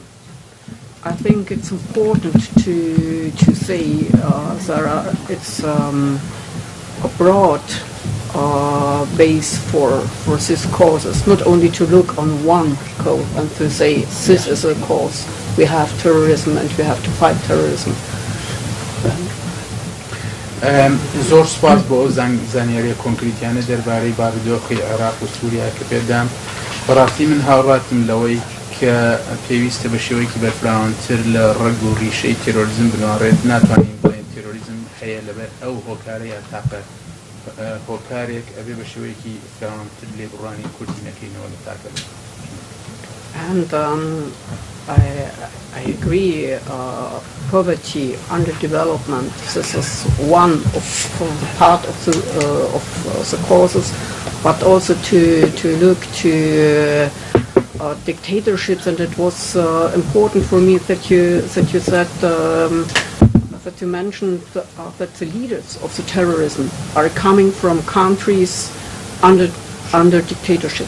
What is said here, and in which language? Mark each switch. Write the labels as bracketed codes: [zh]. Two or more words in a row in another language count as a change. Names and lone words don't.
[en] I think it's important to say it's a broad base for these causes, not only to look on one cause and to say this is a cause. We have terrorism and we have to fight terrorism. [ckb] زۆر سپاس بۆ ئەو زانیاریە کۆنکریتیانە دەربارەی بارودۆخی عێراق و سووریا کە پێدام. بەڕاستی من هاوڕاتم لەوەی کە پێویستە بە شێوەیەکی بەرپراوانتر لە ڕەگ و ڕیشەی تێرۆریزم بنوارێت. ناتوانین بڵێن تێرۆریزم هەیە لەبەر ئەو هۆکارەیە تاقە هۆکارێک ئەبێ بە شێوەیەکی فراوانتر لێبڕوانی کوردی نەکەینەوە لە تاکە. [en] And I agree, poverty, underdevelopment, this is one of part of the causes, but also to look to dictatorships, and it was important for me that you said that you mentioned that the leaders of the terrorism are coming from countries under dictatorship.